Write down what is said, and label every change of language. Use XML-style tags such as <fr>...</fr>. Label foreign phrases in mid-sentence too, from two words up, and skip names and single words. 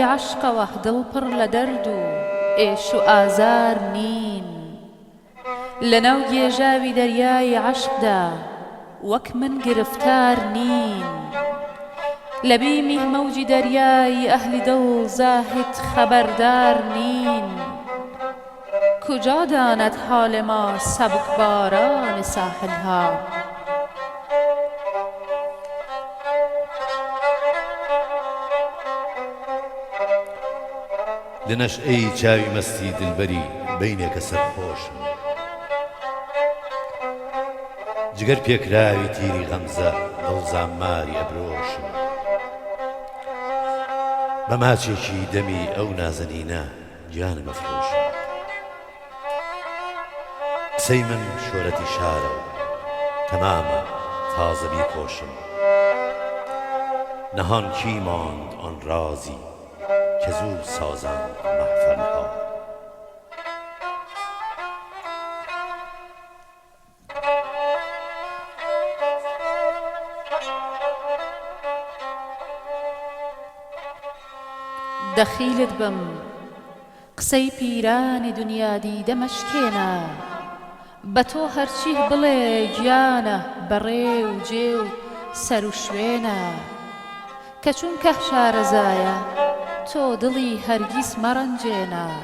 <ckb>عەشقەوە دڵپڕ لە دەرد و ئێش و ئازار نین لەناو گێژاوی دەریای عەشقدا وەک من گرفتار نین لە بیمی مەوجی دەریای ئەهلی دڵ زاهد خەبەردار نین</ckb> <fa>کجا داند حال ما سەبکباران ساحلها</fa> <ckb>لە نەشئەی چاوی مەستی دلبەری بەینێکە سەرخۆشم جگەر پێکراوی تیری غەمزە دڵزانماری ئەبرۆشم بە ماچێکی دەمی ئەو نازەنینە گیانم ئەفرۆشم قسەی من شۆرەتی شارە و تەمامە تازە بیپۆشم</ckb> <fa>نەهان کی ماند آن رازی که زود سازند محفلها</fa> <ckb>دەخیلت بم قسەی پیرانی دنیا دیدە مەشکێنە بە تۆ هەرچی بڵێ گیانە بەڕێ و جێ و سەر و شوێنە کە چونکە شارەزایە تۆ دڵی هەرگیز مەڕەنجێنە</ckb>